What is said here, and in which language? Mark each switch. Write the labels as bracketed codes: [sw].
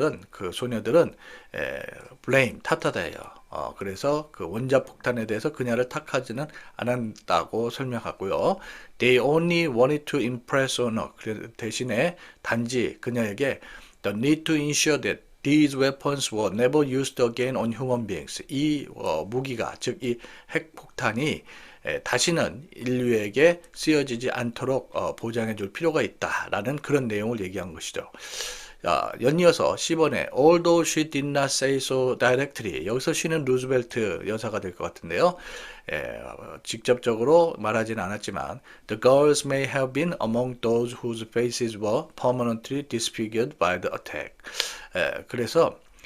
[ko] 그 소녀들은 blame, 탓하다예요. 그래서 그 원자폭탄에 대해서 그녀를 탓하지는 않았다고 설명하고요. [en] They only wanted to impress on her. [ko] 대신에 단지 그녀에게 [en] the need to ensure that these weapons were never used again on human beings. [ko] 이 무기가, 즉 이 핵폭탄이 다시는 인류에게 쓰여지지 않도록 보장해 줄 필요가 있다라는 그런 내용을 얘기한 것이죠. 연이어서 10번에 [en] Although she did not say so directly. [ko] 여기서 she는 루즈벨트 여사가 될 것 같은데요. 직접적으로 말하지는 않았지만 [en] The girls may have been among those whose faces were permanently disfigured by the attack. [ko] 그래서